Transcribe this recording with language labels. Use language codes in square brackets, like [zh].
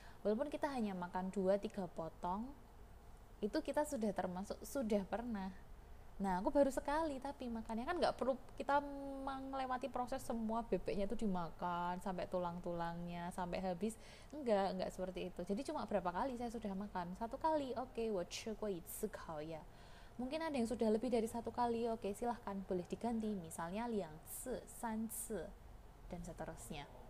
[id] Walaupun kita hanya makan 2-3 potong, itu kita sudah termasuk sudah pernah. Nah, aku baru sekali tapi makannya kan nggak perlu kita melewati proses semua bebeknya itu dimakan sampai tulang-tulangnya sampai habis, enggak seperti itu. Jadi cuma berapa kali saya sudah makan? 1 kali, oke, [zh] 我吃过一次烤鸭. [id] Mungkin ada yang sudah lebih dari 1 kali, oke, silahkan boleh diganti, misalnya [zh] 2次, 3次, [id] dan seterusnya.